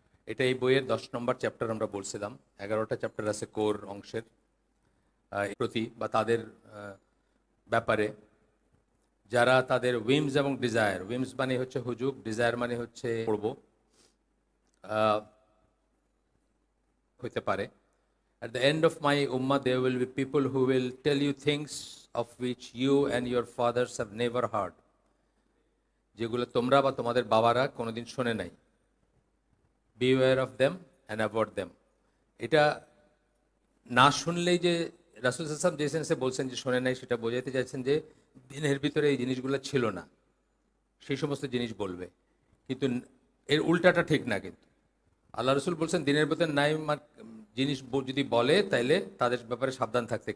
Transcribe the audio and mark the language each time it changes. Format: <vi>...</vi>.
<bn>এটা এই বইয়ের 10 নম্বর চ্যাপ্টার আমরা বলছিলাম। 11টা চ্যাপ্টার আছে কোর অংশের প্রতি বা তাদের ব্যাপারে, যারা তাদের উইমস এবং ডিজায়ার, উইমস মানে হচ্ছে হুজুগ, ডিজায়ার মানে হচ্ছে পড়ব হইতে পারে।</bn> <en>At the end of my ummah there will be people who will tell you things of which you and your fathers have never heard,</en> <bn>যেগুলো তোমরা বা তোমাদের বাবারা কোনোদিন শোনে নাই।</bn> <en>Beware of them and avoid them।</en> <bn>এটা না শুনলেই যে রাসূল সাল্লাল্লাহু আলাইহি ওয়াসাল্লাম যে সেন্সে বলছেন যে শোনে নাই, সেটা বোঝাতে চাইছেন যে দিনের ভিতরে এই জিনিসগুলো ছিল না, সেই সমস্ত জিনিস বলবে। কিন্তু এর উল্টাটা ঠিক না। কিন্তু আল্লাহ রসুল বলছেন দিনের ভিতরে নাই জিনিস যদি বলে তাইলে তাদের ব্যাপারে সাবধান থাকতে।</bn>